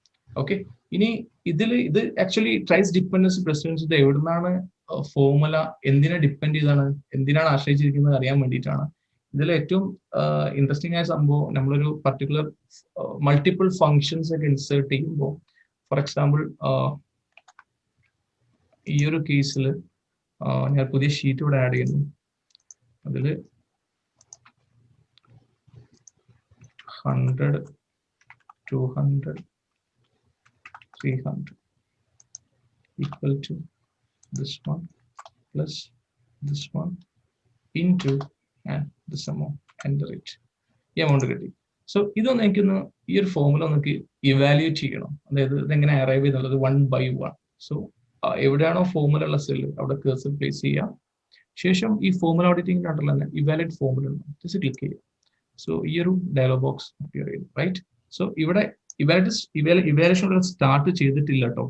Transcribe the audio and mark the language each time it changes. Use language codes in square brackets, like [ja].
[ml] Okay, ഇനി ഇത് actually trace dependence precedence ഇത് എവിടുന്നാണ് ഫോമുല എന്തിനെ ഡിപ്പെൻഡ് ചെയ്താണ്, എന്തിനാണ് ആശ്രയിച്ചിരിക്കുന്നത് അറിയാൻ വേണ്ടിയിട്ടാണ്. ഇതിൽ ഏറ്റവും ഇൻട്രസ്റ്റിംഗ് ആയ സംഭവം, നമ്മളൊരു പർട്ടിക്കുലർ മൾട്ടിപ്പിൾ ഫങ്ഷൻസ് ഒക്കെ ഇൻസേർട്ട് ചെയ്യുമ്പോൾ, ഫോർ എക്സാമ്പിൾ ഈ ഒരു കേസിൽ ഞാൻ പുതിയ ഷീറ്റ് ഇവിടെ ആഡ് ചെയ്യുന്നു. [en] അതിൽ 100, 200, 300 equal to this one plus this one into and this amount, enter it. [ml] ഈ amount കിട്ടി. സോ ഇതൊന്ന് എനിക്കൊന്ന് ഈ ഒരു ഫോമുല നമുക്ക് ഇവാലുവേറ്റ് ചെയ്യണം. അതായത് ഇതെങ്ങനെ അറൈവ് ചെയ്യുന്നുള്ളത് 1 by 1. സോ എവിടെയാണോ ഫോമുല ഉള്ള സെല്ല് അവിടെ കേഴ്സർ പ്ലേസ് ചെയ്യാം. ശേഷം ഈ ഫോമുല ഓഡിറ്റിംഗ് കണ്ടല്ലോ തന്നെ ഇവാലുവേറ്റ് ഫോമുല ജസ്റ്റ് ക്ലിക്ക് ചെയ്യുക. സോ ഈ ഒരു ഡയലോഗ് ബോക്സ് അപ്പിയർ ചെയ്യും, റൈറ്റ്? സോ ഇവിടെ ഇവാലുവേഷൻ സ്റ്റാർട്ട് ചെയ്തിട്ടില്ല കേട്ടോ.